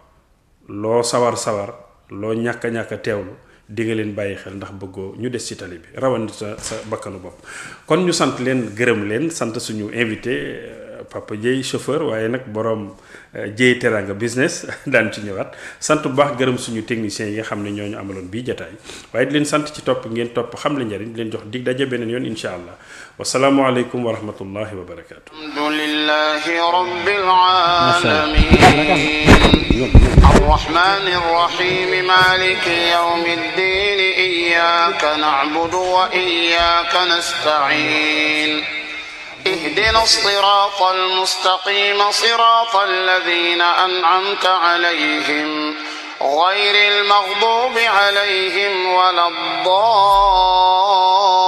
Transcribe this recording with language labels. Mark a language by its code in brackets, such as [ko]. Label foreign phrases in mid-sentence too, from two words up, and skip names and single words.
[wo] loo sawar loo ñàkk teewlu di nga leen bàyyi xel ndax bëggoo ñu des ci tali bi rawandi sa bakkanu bopp kon ñu sant leen gërëm leen sant suñu invité Papa Dieye chauffeur waaye nag borom Dieye Teranga business daan ci ñëwaat sant bu baax gërëm suñu techniciens yi nga xam ne ñooñu amaloon bii jotaay waaye di leen sant ci topp ngeen topp xam la njariñ di leen jox dig daje beneen yoon [ar] إن شاء الله والسلام عليكم ورحمة الله وبركاته. الحمد لله رب العالمين الرحمن الرحيم مالك يوم الدين إياك نعبد وإياك نستعين اهدنا الصراط المستقيم صراط الذين أنعمت عليهم غير المغضوب عليهم ولا الضالين